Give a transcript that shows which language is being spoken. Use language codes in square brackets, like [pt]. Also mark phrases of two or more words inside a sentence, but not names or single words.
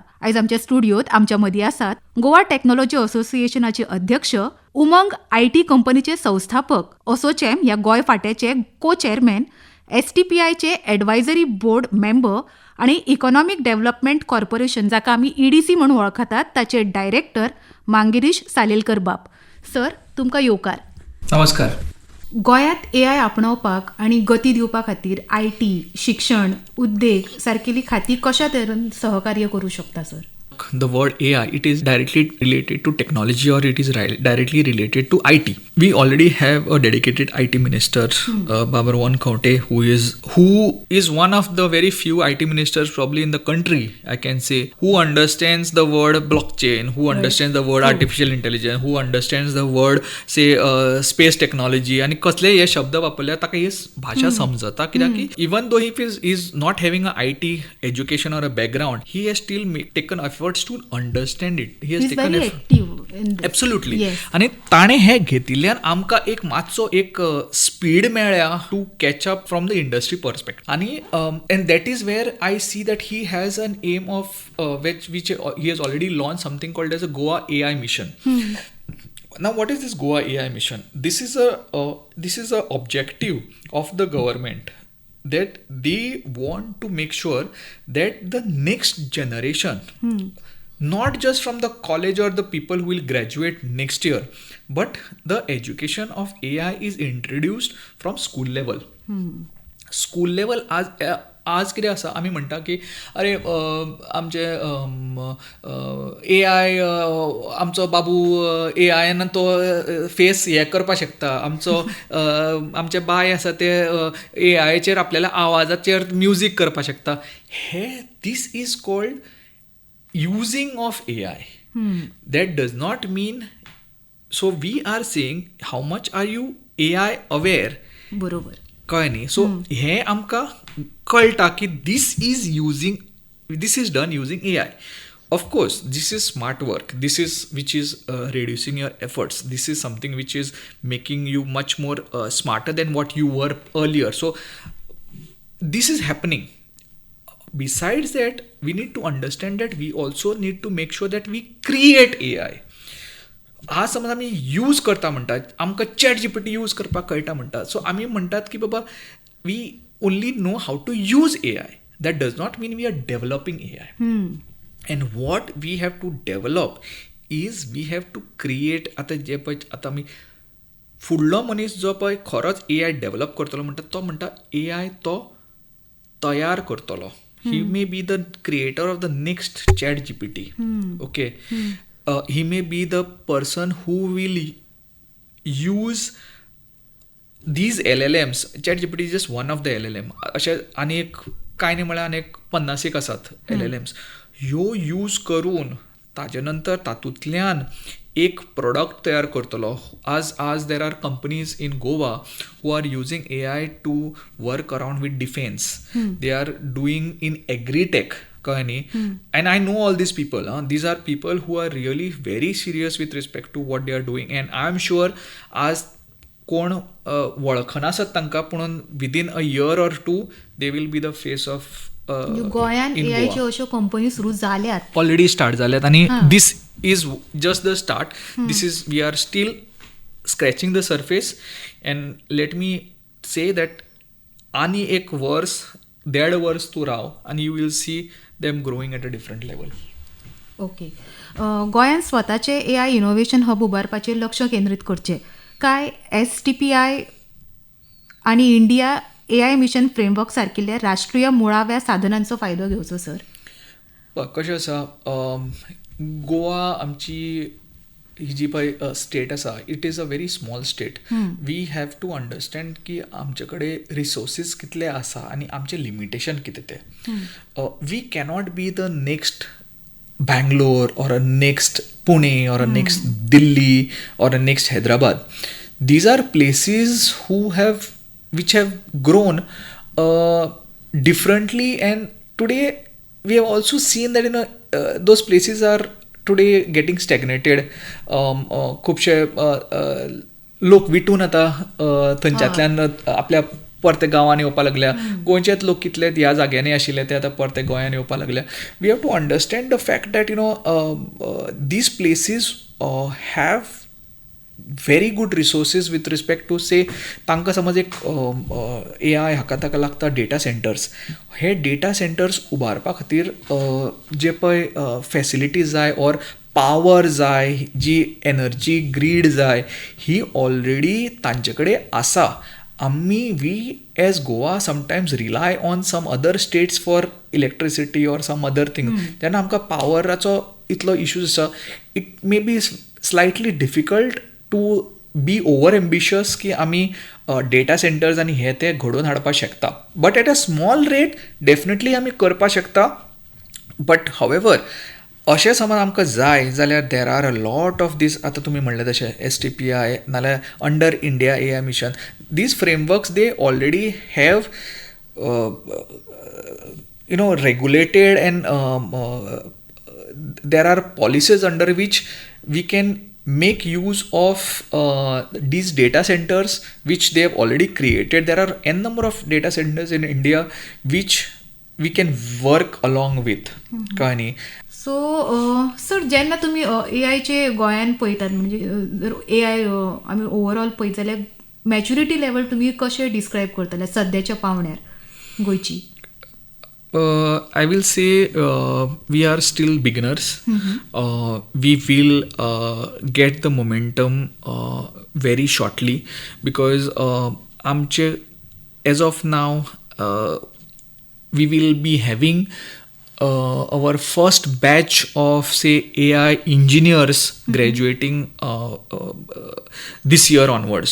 [kok] आयज आमच्या स्टुडियोत आमच्या मदीं आसात गोवा टेक्नॉलॉजी असोसिएशनाचे अध्यक्ष, उमंग IT कंपनीचे संस्थापक, असोचॅम ह्या गोंय फांट्याचे [en] co chairman, [kok] STPIचे [en] advisory board member [kok] आणि इकॉनॉमिक डेव्हलपमेंट कॉर्पोरेशन जाका आमी EDC म्हणून वळखतात ताचे डायरेक्टर मांगिरीश सालेलकर बाब. सर, तुमकां येवकार. नमस्कार. गोंयांत AI आपणावपाक आनी गती दिवपा खातीर IT, शिक्षण, उद्देग सारकेली खातीं कशा तरेन सहकार्य करूं शकता सर? [en] The word AI, it is directly related to technology or it is directly related to IT. We already have a dedicated IT minister, Babarwan Kaunte, who is one of the very few IT ministers probably in the country, I can say, who understands the word blockchain, who understands the word artificial intelligence, who understands the word say space technology. [kok] आणि कसले हे शब्द वापरल्यार ताका ही भाषा समजता, कित्याक की [en] even though he is not having a IT education or a background, he has still taken efforts to understand it. He has He's taken very active in this. Absolutely. Yes. [kok] आणि ताणे हे घेतिल्ल्यान आमकां एक मातसो एक स्पीड मेळ्ळ्या [en] to catch up from the industry perspect. आणि and that is where I see that he has an aim of which he has already launched something called as a Goa AI mission. Now, what is this Goa AI mission? This is a objective of the government that they want to make sure that the next generation, not just from the college or the people who will graduate next year, but the education of AI is introduced from school level. School level [kok] आज कितें आसा, आमी म्हणटा की अरे आमचे AI आमचो बाबू AIन तो फेस हे करपाक शकता, आमचे बाय आसा ते AIचेर आपल्याला आवाजाचेर म्युजीक करपाक शकता. [en] हे this is called using of AI. that does not mean, so we are saying how much are you AI aware. [kok] बरोबर. कळ्ळें न्ही? [en] सो [kok] हें आमकां कळटा की [en] this is done using AI. of course this is smart work, this is which is reducing your efforts, this is something which is making you much more smarter than what you were earlier. So this is happening. Besides that, we need to understand that we also need to make sure that we create AI. [kok] आज समज आमी यूज करता म्हणटात, आमकां ChatGPT यूज करपाक कळटा म्हणटात, सो आमी म्हणटात की बाबा [en] we only know how to use AI. that does not mean we are developing AI. And what we have to develop is we have to create. [kok] आतां आमी फुडलो मनीस जो पळय खरोच AI डेव्हलप करतलो म्हणटा तो म्हणटा AI तो तयार करतलो. [en] he may be the creator of the next ChatGPT. OK. He may be the person who will use these LLMs. ChatGPT is just one of the LLM. [kok] अशे आनीक कांय न्ही म्हळ्यार आनीक 50 आसात LLMs. ह्यो यूज करून ताजे नंतर तातूंतल्यान एक प्रोडक्ट तयार करतलो. [en] आज there are companies in Goa who are using AI to work around with defence. they are doing in agritech. And I know all these people. These are people who are really very serious with respect to what they are doing. And I'm sure [kok] आज कोण वळखना आसत तांकां, पूण [en] within a year or two they will be the face of [kok] गोंयांत AIच्यो अश्यो कंपनी सुरू जाल्यात, ऑलरेडी स्टार्ट जाल्यात. [en] आणि this is just the start. This is, we are still scratching the surface. And let me say that [kok] आनी एक वर्स, 1.5 वर्स तूं राव [en] and you will see them growing at a different level. ओके. [kok] गोंयांत स्वताचे AI इनोव्हेशन हब उबारपाचेर लक्ष केंद्रीत करचे काय STPI आणि इंडिया AI मिशन फ्रेमवर्क सारकिल्ल्या राष्ट्रीय मुळाव्या साधनांचो फायदो घेवचो सर? कशें आसा, गोवा आमची ही जी पळय स्टेट आसा [en] it is a very small state. we have to understand [kok] की आमचे कडेन रिसोर्सीस कितले आसा आनी आमचें लिमिटेशन कितें तें. [en] we cannot be the next Bangalore or a next Pune or a next Delhi or a next Hyderabad. These are places which have grown differently, and today we have also seen that those places are today getting stagnated. [kok] खुबशे लोक विटून आता थंयच्यातल्यान आपल्या परते गांवांनी येवपाक लागल्या. गोंयचेच लोक कितले ह्या जाग्यांनी आशिल्ले ते आतां परते गोंयांत येवपाक लागल्या. [en] we have to understand the fact that these places have very good resources with respect to say [kok] तांकां समज एक AI हाका ताका लागता [en] data centers. [kok] हे [en] data centers [kok] उबारपा खातीर जे पळय फॅसिलिटीज जाय [en] or power [kok] जाय, जी [en] energy grid [kok] जाय, ही ऑलरेडी तांचे कडेन आसा. we as Goa sometimes rely on some other states for electricity or some other thing. तेन्ना आमकां पावराचो इतलो इश्यूज आसा. [en] it may be slightly difficult to be over ambitious [kok] की आमी [en] data centers [kok] आनी हे ते घडोवन हाडपाक शकता. [en] but at a small rate definitely [kok] आमी करपाक शकता. [en] but however [kok] अशें समज आमकां जाय जाल्यार [en] there are a lot of these, [kok] आतां तुमी म्हणलें तशें STPI नाल्यार [en] under India AI mission, these frameworks they already have regulated and there are policies under which we can make use of these data centers which they have already created. There are n number of data centers in India which we can work along with. [kok] कळ्ळें न्ही? [en] so sir [kok] जेन्ना तुमी AIचे गोंयांत पळयतात, म्हणजे जर AI आमी ओवरऑल पळयत जाल्यार [en] maturity level [kok] तुमी कशें डिस्क्रायब करतले सद्याच्या पावण्यार गोंयची? [en] I will say we are still beginners. We will get the momentum very shortly because amche as of now we will be having our first batch of say AI engineers graduating this year onwards.